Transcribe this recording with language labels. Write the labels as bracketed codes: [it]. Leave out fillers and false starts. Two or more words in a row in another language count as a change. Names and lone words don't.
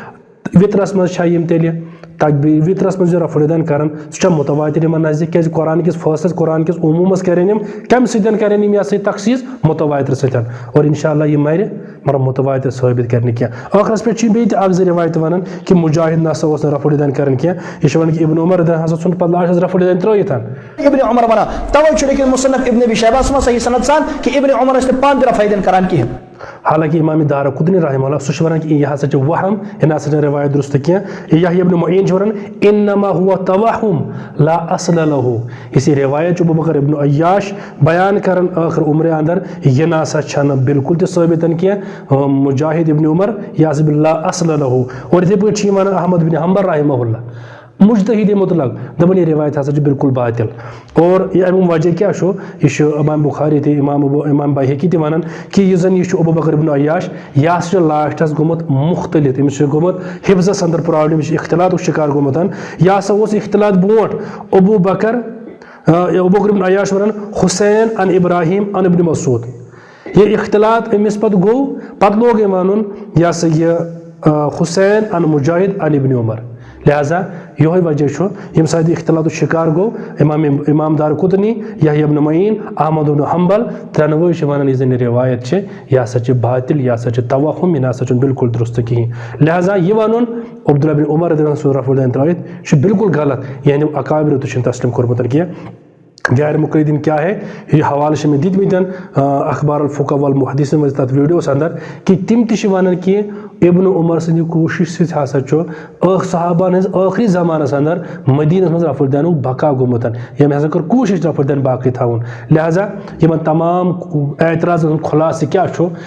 [ks] وطرس منٛز چھا یِم تیٚلہِ تکبیٖر وطرس منٛز یہِ رفع الدین کران سُہ چھا متواتر یِمن نزدیٖک کیٛازِ قرآن کِس فٲصلس قرآن کِس عموٗمس کرن یِم کمہِ سۭتۍ کرن یِم یہِ ہسا یہِ تخصیٖص متواتر سۭتۍ اور [ar] انشاء اللہ [ks] یہِ مرِ مگر متواتر ثٲبت کر نہٕ کینٛہہ ٲخرس پٮ۪ٹھ چھِ بیٚیہِ تہِ اکھ زٕ روایت ونان کہِ مجاہد نسا اوس نہٕ رفع الدین کران کینٛہہ یہِ چھُ ونان کہِ ابن عمر ہسا ژھُن پتہٕ لاسٹس رفع الدین ترٲیِتھ ابن عمر ونان توے چھُ لیکن مصنف ابن ابی شیبہس منٛز صحیح سند سان کہِ ابن عمر ٲسۍ نہٕ پانہٕ تہِ رفع الدین کران کِہینۍ حالانکہ امام دارا قطنی [ar] رحمہ اللہ [ks] سہ ونان کہ یہ ہسا چھِ وہم یہ نہ ہسا روایت درست کینٛہہ یحییٰ ابن معین چھُ ونان [ar] انما هو توہم لا اصل له [ks] اس روایت چھُ ابوبکر ابن عیاش بیان کران ٲخر عمرِ اندر یہ نہ ہسا چھنہٕ بالکل تہِ ثٲبت کینٛہہ مجاہد ابن عمر یہ ہسا [ar] لا اصل له [ks] اور یِتھے پٲٹھۍ چھِ یِم ونان احمد بن حنبل [ar] رحمہ اللہ [ks] مجتہد مطلق دپان یہ روایت ہسا چھِ بالکل باطل اور یہ امیُک وجہ کیٛاہ چھُ یہِ چھُ امام بخاری تہِ امام بیہقی تہِ ونان کہ یُس زن یہِ چھُ ابوبکر ابن عیاش یہِ ہسا چھُ لاسٹس گوٚمُت مختلف أمِس چھُ گوٚمُت حفظس اندر پرابلم یہِ چھُ اختلاطُک شکار گوٚمُت یہِ ہسا اوس اختلاط برونٛٹھ ابوبکر ابن عیاش ونان [ar] حسین ان ابراہیم ان ابن مسعود [ks] یہ اختلاط أمِس پتہٕ گوٚو پتہٕ لوگ أمۍ ونُن یہ ہسا یہِ [ar] حسین ان مجاہد ان ابن عمر [ks] لہذا یہ وجہ چھُ ییٚمہِ ساتہٕ یہِ اختلاطُک شکار گوٚو امام دار قطنی یحییٰ ابن معین احمد بن حنبل ترٛٮ۪نوَے چھِ ونان یہِ زن یہِ روایت چھِ یہِ ہسا چھِ باطل یہِ ہسا چھِ توہم یہِ نہ ہسا چھُنہٕ بالکل درست کہیٖنۍ لہذا یہِ ونُن عبداللہ بن عمر سُہ رفع الدین ترٲیِتھ چھُ بالکل غلط یعنی اکابرو تہِ چھُنہٕ تسلیم کوٚرمُت کینٛہہ غیر مقلدین [ur] کیا ہے [ks] یہ حوالہ چھِ مےٚ دِتمٕتۍ اخبار الفقہ والمحدثین منٛز تتھ ویڈیوس اندر کہ تِم تہِ چھِ ونان کہ ابن عمر سٕنٛدِ کوٗشِش سۭتۍ ہسا چھُ صحابن ہٕنٛز ٲخری زمانس اندر مدینس منٛز رفع الدینُک بقا گوٚمُت ییٚمۍ ہسا کٔر کوٗشش رفع الدین باقٕے تھاوُن لہذا یِمن تمام اعتراضن ہُنٛد خُلاصہٕ کیٛاہ چھُ